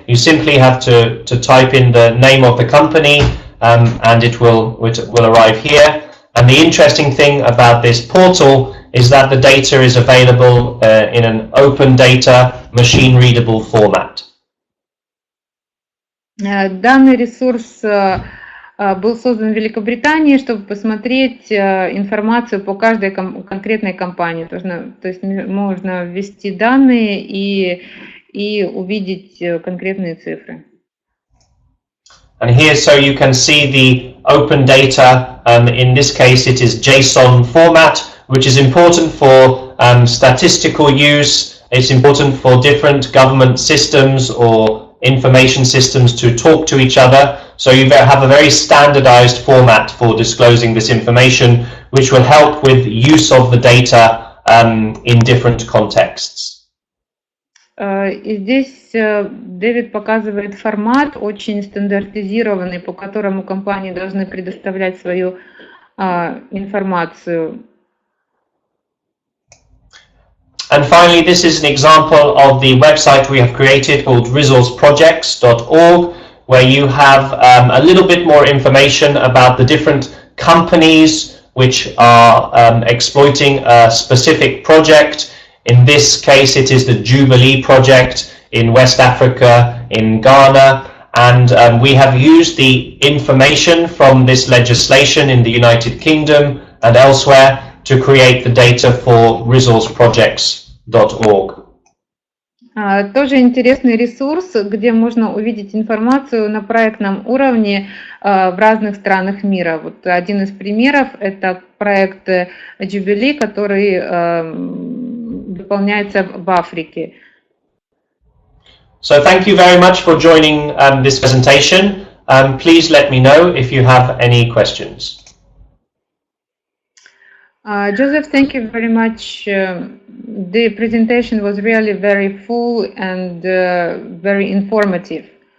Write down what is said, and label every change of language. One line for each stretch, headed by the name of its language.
English: You simply have to type in the name of the company, and it will arrive here. And the interesting thing about this portal is that the data is available in an open data, machine-readable format.
Russian: Данный ресурс был создан в Великобритании, чтобы посмотреть информацию по каждой конкретной компании. То есть можно ввести данные и увидеть конкретные цифры.
English: And here, so you can see the open data. In this case, it is JSON format, which is important for statistical use. It's important for different government systems or information systems to talk to each other. So you have a very standardized format for disclosing this information, which will help with use of the data in different contexts.
Russian: И здесь Дэвид показывает формат очень стандартизированный, по которому компании должны предоставлять свою информацию.
English: And finally, this is an example of the website we have created called resourceprojects.org, where you have a little bit more information about the different companies which are exploiting a specific project. In this case, it is the Jubilee project in West Africa, in Ghana, and we have used the information from this legislation in the United Kingdom and elsewhere to create the data for resourceprojects.org.
Russian: Тоже интересный ресурс, где можно увидеть информацию на проектном уровне в разных странах мира. Вот один из примеров – это проект Jubilee, который выполняется в Африке.
English: So thank you very much for joining this presentation. Please let me know if you have any questions. Joseph, thank you very much. The presentation was really very full and very informative.